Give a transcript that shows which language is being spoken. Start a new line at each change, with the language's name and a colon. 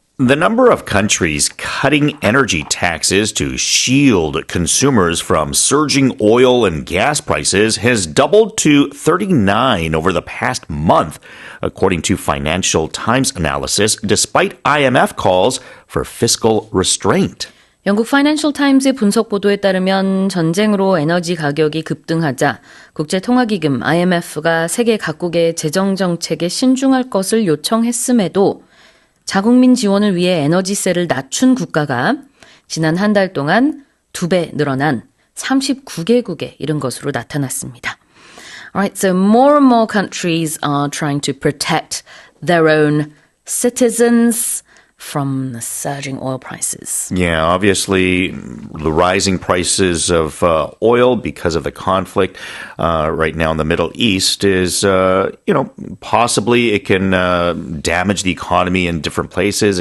English: The number of countries cutting energy taxes to shield consumers from surging oil and gas prices has doubled to 39 over the past month, according to Financial Times analysis, despite IMF calls for fiscal restraint.
Korean: 영국 파이낸셜 타임즈의 분석 보도에 따르면 전쟁으로 에너지 가격이 급등하자 국제통화기금 IMF가 세계 각국의 재정 정책에 신중할 것을 요청했음에도 자국민 지원을 위해 에너지세를 낮춘 국가가 지난 한 달 동안 2배 늘어난 39개국에 이른 것으로 나타났습니다.
English: Alright, so more and more countries are trying to protect their own citizens from the surging oil prices. Yeah, obviously, the rising prices of oil because of the conflict right now in the Middle East is, possibly it can damage the economy in different places.